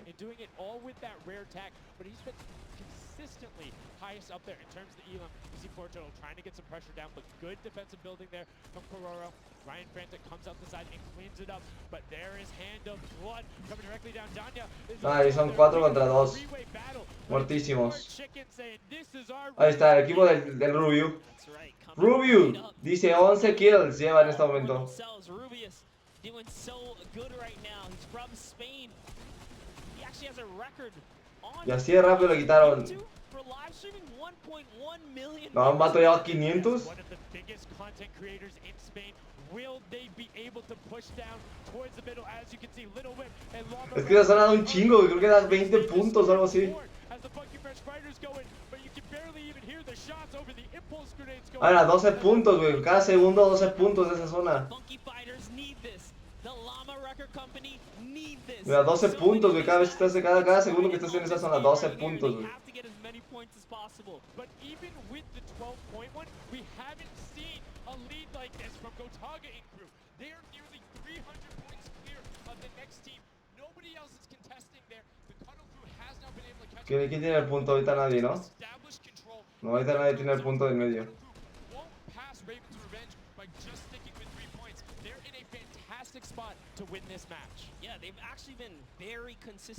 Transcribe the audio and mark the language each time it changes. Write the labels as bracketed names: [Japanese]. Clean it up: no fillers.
[English] and doing it all with that rare tag. But he's been consistently highest up there in terms of the elam. You see Porto trying to get some pressure down, but good defensive building there from Cororo. Ryan Frantic comes out the side and cleans it up, but there is Hand of Blood coming directly down. Danya is [Spanish] Ahí son 4 contra 2. Muertísimos. Ahí está, el equipo del Rubio. Rubio dice 11 kills lleva en este momento. [English] Doing so good right now. He's from Spain. He actually has a record on. [Spanish] Y así de rápido le quitaron. [English] For live streaming 1.1 million. [Spanish] No, un vato lleva 500. [English] One of the biggest content creators in Spain. Will they be able to push down towards the middle? As you can see, Little Whip and Llama. [Spanish] Es que ya se han dado un chingo, creo que das 20 puntos o algo así. [English] As the Funky Fresh Fighters go in, but you can barely even hear the shots over the impulse grenades going. [Spanish] Ahora 12 puntos, güey. Cada segundo 12 puntos de esa zona. [English] Funky Fighters need this. The Llama Record Company need this. [Spanish] Mira, 12 puntos, güey. Cada vez que estás, cada segundo que estés en esa zona, 12 puntos, güey. [English] Have to get as many points as possible. But even with the 12-point one, we haven't seen a lead like this from GOTAGA in crew. They are nearly 300 points clear of the next team. Nobody else is contesting there. The Cuddle crew has not been able to catch. [Spanish] ¿Quién tiene el punto? Ahorita nadie, ¿no? No, ahorita nadie tiene el punto del medio. [English] Won't pass Raven's Revenge by just sticking with 3 points. They're in a fantastic spot to win this match. Yeah, they've actually been very consistent.